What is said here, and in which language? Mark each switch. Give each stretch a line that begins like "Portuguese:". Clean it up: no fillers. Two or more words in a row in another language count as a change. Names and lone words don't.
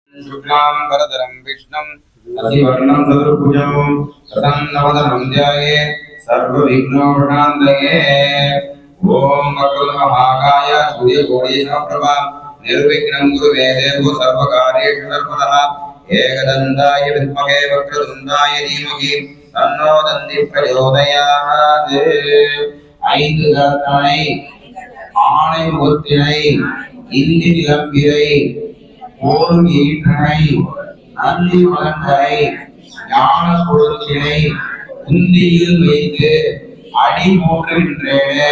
Sanskrit: शुक्लां वरदरं विष्णुं शशिवर्णं चतुर्भुजं प्रसन्नवदनं ध्यायेत् सर्वविघ्नोपशान्तये। ॐ वक्रतुण्डमहाकाय सूर्यकोटिसमप्रभा निर्विघ्नं कुरुमे देवो सर्वकार्येषु सर्वदा। एकदन्ताय विद्महे वक्रतुण्डाय धीमहि तन्नो दन्तिः प्रचोदयात्।
Tamil: ஐந்து கரத்தனை ஆணை முகத்தினை இந்தி நிலம்பிரை ஓடும் ஈற்றனை நந்தி மலர்ந்தனை ஞான கொழுந்தினை உந்தியில் வைத்து அடி போற்றுகின்றேனே.